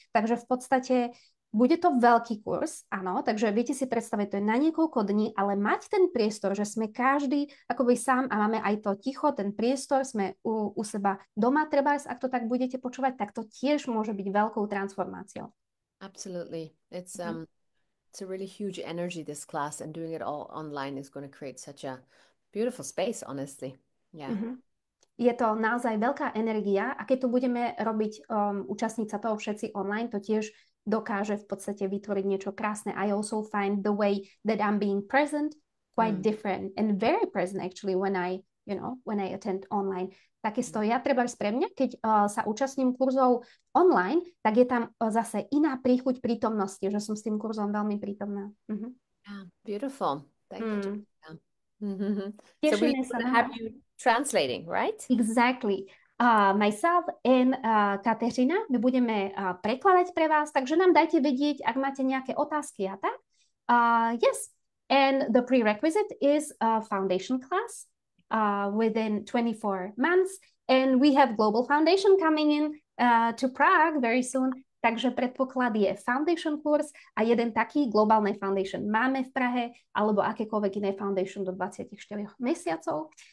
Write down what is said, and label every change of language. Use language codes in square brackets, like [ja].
[sk] Takže v podstate bude to veľký kurz, áno, takže viete si predstaviť, to je na niekoľko dní, ale mať ten priestor, že sme každý akoby sám a máme aj to ticho, ten priestor, sme u seba doma, trebárs, ak to tak budete počúvať, tak to tiež môže byť veľkou transformáciou. [en] Absolutely. It's a really huge energy, this class, and doing it all online is going to create such a beautiful space, honestly. Yeah. [sk] Je to naozaj veľká energia a keď tu budeme robiť účastniť sa toho všetci online, to tiež dokáže v podstate vytvoriť niečo krásne. [en] I also find the way that I'm being present quite different and very present actually when I attend online. [sk] Takisto ja trebárs pre mňa, keď sa účastním kurzov online, tak je tam zase iná príchuť prítomnosti, že som s tým kurzom veľmi prítomná. [en] Yeah, beautiful. Thank you. So [sk] Tešíme sa [en] will [sk] na [en] have you translating, right? Exactly. Myself and Kateřina, [sk] my budeme prekladať pre vás, takže nám dajte vedieť, ak máte nejaké otázky a tak. [en] Yes, and the prerequisite is a foundation class within 24 months, and we have Global Foundation coming in to Prague very soon, [sk] takže predpoklad je foundation kurz a jeden taký globálny foundation máme v Prahe, alebo akékoľvek iné foundation do 24 mesiacov.